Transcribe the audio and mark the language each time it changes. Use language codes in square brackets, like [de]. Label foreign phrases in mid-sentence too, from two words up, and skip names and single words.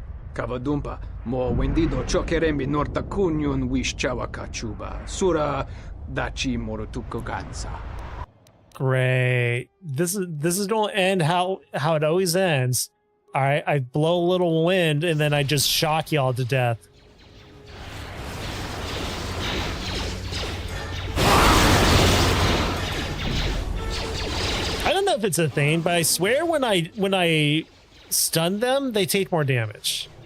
[en] Kavadumpa, mo wendido chokerembi norta kunyun wish chawa kachuba. Sura dachi morotuko gansa. Great. This is gonna end how it always ends. All right, I blow a little wind and then I just shock y'all to death. I don't know if it's a thing, but I swear when I stun them, they take more damage.